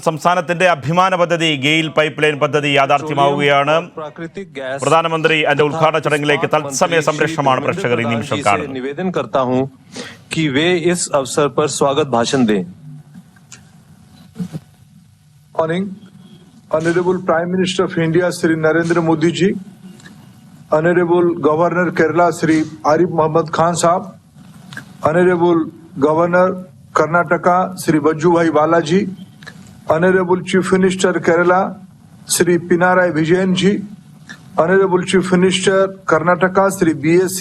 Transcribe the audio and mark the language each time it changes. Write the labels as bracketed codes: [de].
[ml] സംസ്ഥാനത്തിന്റെ അഭിമാന പദ്ധതി ഗെയിൽ പൈപ്പ് ലൈൻ പദ്ധതി യാഥാർത്ഥ്യമാവുകയാണ്. പ്രധാനമന്ത്രി അതിന്റെ ഉദ്ഘാടന ചടങ്ങിലേക്ക് തത്സമയ സംരക്ഷണമാണ് പ്രേക്ഷകർ ഈ നിമിഷം കാണുന്നത്. [hi] निवेदन करता हूं कि वे इस अवसर पर स्वागत भाषण दें. [en] Morning, Honorable Prime Minister of India Shri Narendra Modi ji, Honorable Governor Kerala Shri Arif Mohammad Khan Sahab, Honorable Governor Karnataka Shri Vajubhai Vala ji, Honorable Chief Minister Kerala Shri Pinarayi Vijayan ji, Honorable Chief Minister Karnataka Shri B.S.